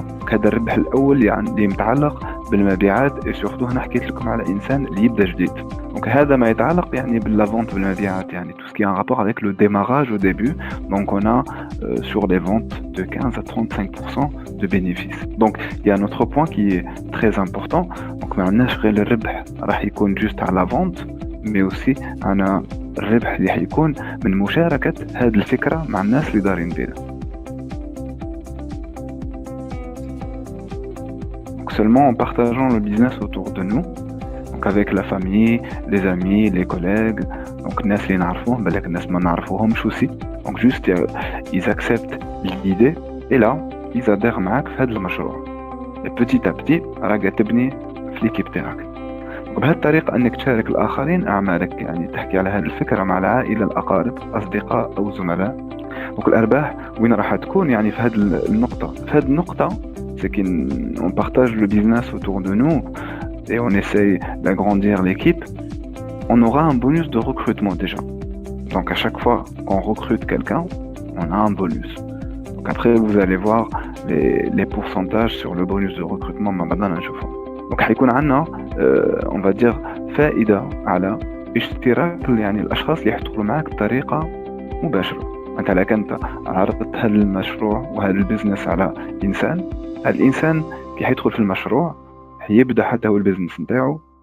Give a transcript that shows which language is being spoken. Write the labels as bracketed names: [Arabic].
[Arabic] هذا الربح الأول يعني اللي متعلق بالمبيعات [French] et surtout [Arabic] هنا حكيت لكم على إنسان اللي يبدأ جديد. [French] donc [Arabic] هذا ما يتعلق يعني بالlavente بالمبيعات يعني [French] tout ce qui est en rapport avec le démarrage au début. donc on a sur les ventes de 15 à 35% de bénéfices. donc il y a un autre point qui est très important. [Arabic] donc ما عندناش غير الربح راح يكون [French] juste à la vente mais aussi [Arabic] أنا الربح اللي حيكون من مشاركة هذه الفكرة مع الناس اللي دارين بها. [French] donc seulement en partageant le business autour de nous donc avec la famille, les amis, les collègues donc [Arabic] الناس اللي نعرفوهم بالك الناس ما نعرفوهمش [French] aussi donc juste ils acceptent l'idée et là ils adhèrent [Arabic] معاك في هذا المشروع [French] et petit à petit [Arabic] راك تبني في [French] l'équipe [Arabic] تاعك. وبهذه الطريقة أنك تشارك الآخرين أعمالك يعني تحكي على هذه الفكرة مع العائلة الأقارب أصدقاء أو زملاء. [French] donc [Arabic] الأرباح وين راح تكون يعني في هذه النقطة [French] c'est qu'on partage le business autour de nous et on essaye d'agrandir l'équipe. on aura un bonus de recrutement déjà. donc à chaque fois qu'on recrute quelqu'un on a un bonus. donc après vous allez voir les pourcentages sur le bonus de recrutement [Arabic] ما بعدنا نشوفهم. donc حيكون عندنا [French] on va dire [Arabic] فائدة على اشتراك يعني الأشخاص اللي يدخلوا معك بطريقة مباشرة. أنت لك أنت عرضت هذا المشروع وهذا البزنس على إنسان الإنسان كي حيدخل في المشروع حيبدأ حتى هو البزنس نتاعو.